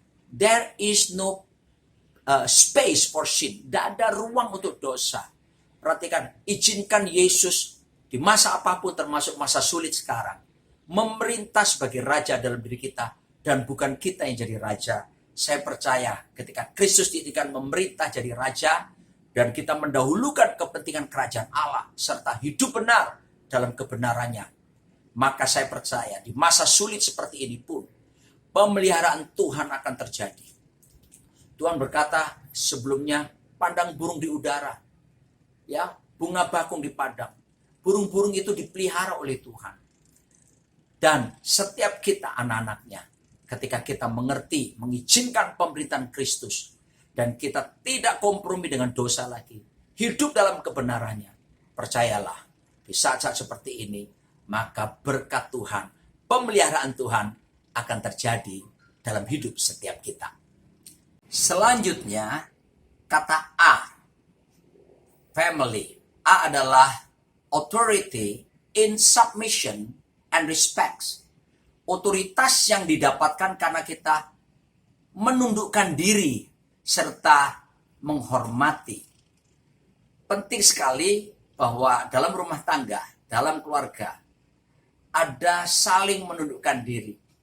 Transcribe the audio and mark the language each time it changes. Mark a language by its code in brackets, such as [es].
[en] There is no space for sin. [id] Tidak ada ruang untuk dosa. Perhatikan, izinkan Yesus di masa apapun termasuk masa sulit sekarang, memerintah sebagai raja dalam diri kita, dan bukan kita yang jadi raja. Saya percaya ketika Kristus diizinkan memerintah jadi raja, dan kita mendahulukan kepentingan kerajaan Allah, serta hidup benar dalam kebenarannya, maka saya percaya di masa sulit seperti ini pun, pemeliharaan Tuhan akan terjadi. Tuhan berkata sebelumnya, pandang burung di udara, ya, bunga bakung di padang. Burung-burung itu dipelihara oleh Tuhan. Dan setiap kita anak-anaknya, ketika kita mengerti, mengizinkan pemerintahan Kristus, dan kita tidak kompromi dengan dosa lagi, hidup dalam kebenarannya, percayalah, di saat-saat seperti ini, maka berkat Tuhan, pemeliharaan Tuhan akan terjadi dalam hidup setiap kita. Selanjutnya, kata A, family. [en] A adalah authority in submission and respects. [id] Otoritas yang didapatkan karena kita menundukkan diri serta menghormati. Penting sekali bahwa dalam rumah tangga, dalam keluarga, ada saling menundukkan diri.